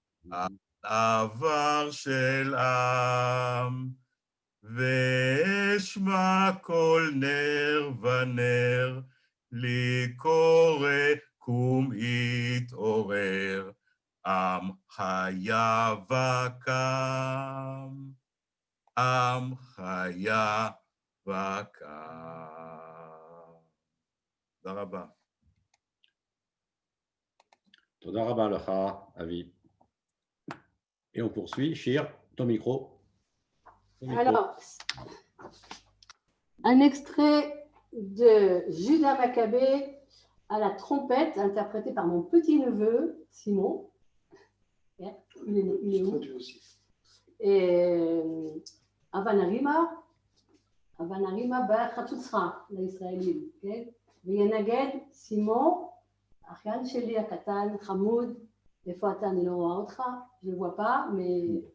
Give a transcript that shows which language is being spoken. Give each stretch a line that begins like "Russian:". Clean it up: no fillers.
Hebrew: על עבר של עם, ואשמע כל נר ונר, לי קורא קום יתעורר, עם חיה וקם, עם חיה וקם. תודה רבה. תודה רבה לך, Avi.
French: Et on poursuit. Shir, ton micro. Alors, un extrait de Judas Maccabée à la trompette, interprété par mon petit-neveu, Simon. Il est où? Et
Hebrew: Avanarima Ba'Chatzutzra,
French: l'Israélien.
Hebrew: וינגד סימון, אחיין שלי הקטן, חמוד, איפה אתה? אני לא רואה אותך,
French: je ne vois pas, mais